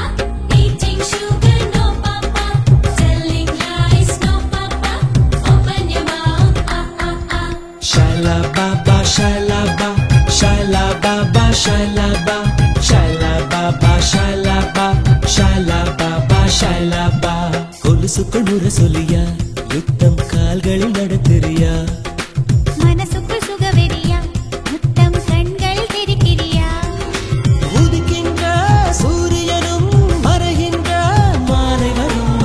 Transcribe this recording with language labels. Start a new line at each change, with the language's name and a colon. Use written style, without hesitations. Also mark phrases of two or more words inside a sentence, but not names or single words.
English: Eating sugar, no, Papa. Telling lies, no, Papa. Open your mouth, ah, ah, ah. Shaila Baba, Shaila Ba, Shaila Baba, Shaila Ba, Shaila Baba, Shaila Ba, Shaila Baba, Shaila Ba.
Tamil: கொலுசுக்குள் முரசொலியா யுத்தம் கால்களில் நடத்துறியா மனசுக்குள் சுகவெறியா முத்தம் கண்கள் தெரிக்கிறியா உதிக்கின்ற சூரியனும் மறைகின்ற மாலை வரும்